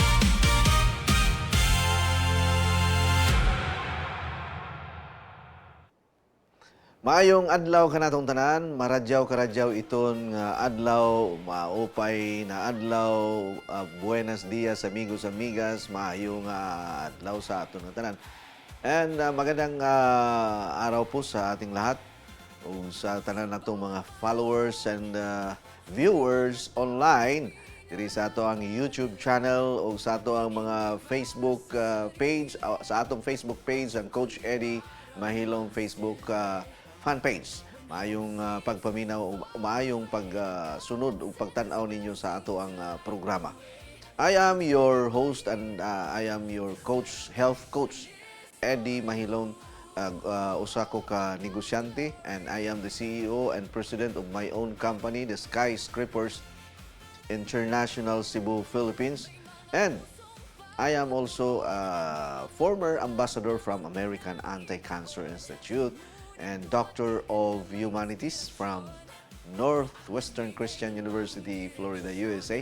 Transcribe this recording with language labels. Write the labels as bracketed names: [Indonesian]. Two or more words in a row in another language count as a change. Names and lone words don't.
[Cebuano] Maayong adlaw kanatong tanan, [Waray] maradyaw iton nga adlaw, maupay na adlaw, [Spanish] buenos dias amigos amigas, [Cebuano] maayong adlaw sa aton nga tanan. And [Filipino] magandang araw po sa ating lahat [Cebuano] o sa tanan natong mga [English] followers and viewers online [Cebuano] diri sa ato ang YouTube channel o sa ato ang mga Facebook page, sa atong Facebook page ang Coach Eddie Mahilong Facebook fan page. Maayong pagpaminaw, maayong pagsunod o pagtanaw ninyo sa ato ang programa. [English] I am your host and I am your health coach, Eddie Mahilong. [Cebuano] Usa ko ka negosyante [English] and I am the CEO and president of my own company, the Skyscrapers International Cebu, Philippines. And I am also a former ambassador from American Anti-Cancer Institute and Doctor of Humanities from Northwestern Christian University, Florida, USA.